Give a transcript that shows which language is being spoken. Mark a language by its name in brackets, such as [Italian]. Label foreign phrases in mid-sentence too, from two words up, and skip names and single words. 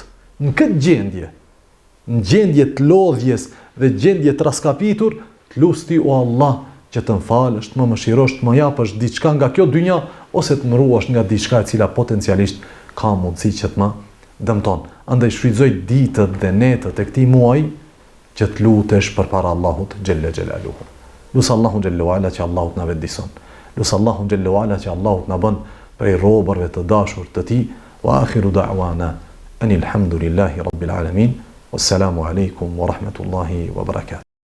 [Albanian] Në këtë gjendje, në gjendje të lodhjes dhe gjendje të raskapitur, të lut ty o Allah që të mfalësh, të më mëshirosh, të më japësh diçka nga kjo dynja ose të më ruash nga diçka e cila potencialisht ka mundësi që të më dëmton. Andaj shfrytëzoj ditët dhe netët e këtij muaji që të lutesh përpara Allahut [Arabic] جل جلاله. [Albanian] Lusë Allahun [Arabic] جل وعلا [Albanian] që Allahut na vendison. Lusë Allahun [Arabic] جل وعلا [Albanian] që Allahut na bën prej robërve të dashur të tij. [Arabic] وآخر دعوانا أن الحمد لله رب العالمين. والسلام عليكم ورحمة الله وبركاته.